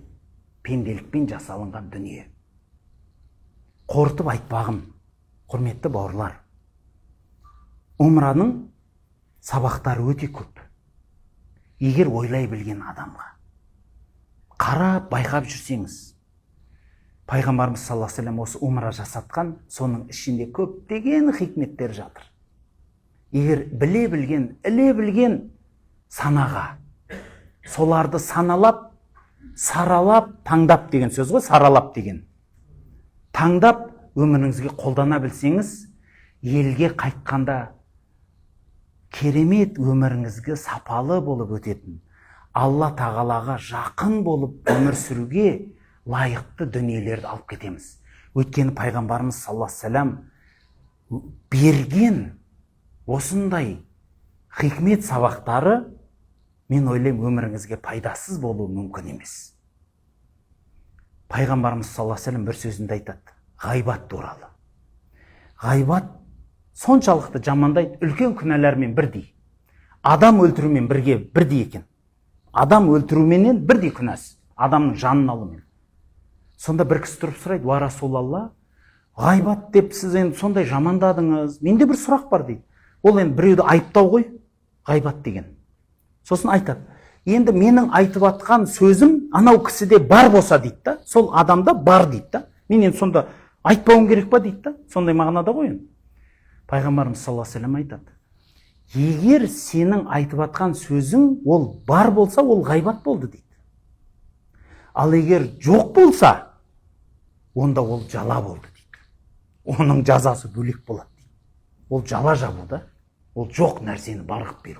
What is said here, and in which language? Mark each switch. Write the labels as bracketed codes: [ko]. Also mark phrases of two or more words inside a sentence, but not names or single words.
[kk] Пенделікпен жасалынған дүние. Қорытып айтпағым, құрметті бауырлар. Умраның сабақтары өте көп. Егер ойлай білген адамға қарап байқап жүрсеңіз, Пайғамбарымыз [ar] صلى الله عليه وسلم [kk] осы умра жасатқан, соның ішінде көптеген хикметтер жатыр. Егер біле білген, іле білген санаға, соларды саналап, саралап, таңдап деген сөз ғой, саралап деген. Таңдап өміріңізге қолдана білсеңіз, елге қайтқанда керемет өміріңізге сапалы болып өтетін, Алла тағалаға жақын болып өмір сүруге лайықты дүниелерді алып кетеміз. Өйткені пайғамбарымыз [ar] صلى الله عليه وسلم [kk] берген осындай хикмет сабақтары, мен ойлаймын, өміріңізге пайдасыз болуы мүмкін емес. Пайғамбарымыз [ar] صلى الله عليه وسلم [kk] бір сөзінде айтады, ғайбат туралы. Ғайбат соншалықты жамандайды, үлкен күнәлармен бірдей. Адам өлтірумен бірдей екен. Адам өлтіруменен бірдей күнәсі, адамның жанын алумен. Сонда бір кісі тұрып сұрайды, [ar] يا رسول الله, [kk] ғайбат деп сіз енді сондай жамандадыңыз, менде бір сұрақ бар дейді. Ол енді біреуді айыптау ғой, ғайбат деген. Сосын айтады, енді менің айтып атқан сөзім анау кісіде бар болса дейді да, сол адамда бар дейді да, мен енді сонда айтпауым керек па дейді да, сондай мағынада ғой енді. Пайғамбарымыз [ar] صلى الله عليه وسلم [kk] айтады, егер сенің айтып атқан сөзің ол бар болса, ол ғайбат болды дейді. Ал егер жоқ болса, онда ол жала болды дейді. Оның жазасы бөлек болады дейді. Ол жала жабу да, ол жоқ нәрсені бар қылып беру.